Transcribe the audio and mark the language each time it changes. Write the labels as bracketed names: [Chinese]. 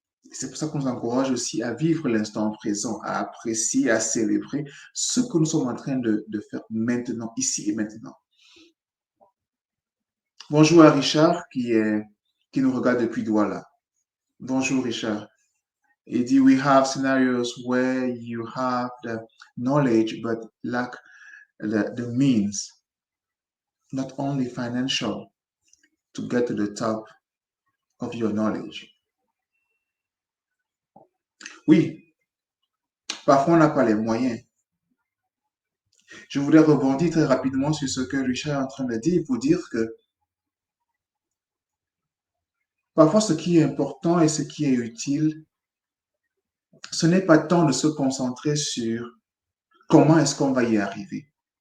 [French] C'est pour ça qu'on nous encourage aussi à vivre l'instant présent, à apprécier, à célébrer ce que nous sommes en train de faire maintenant, ici et maintenant. Bonjour à Richard qui nous regarde depuis Douala. Bonjour Richard. Il dit, [English] we have scenarios where you have the knowledge but lack the means, not only financial, to get to the top of your knowledge. [French] Oui, parfois on n'a pas les moyens. Je voudrais rebondir très rapidement sur ce que Richard est en train de dire pour dire que parfois ce qui est important et ce qui est utile, ce n'est pas tant de se concentrer sur comment est-ce qu'on va y arriver.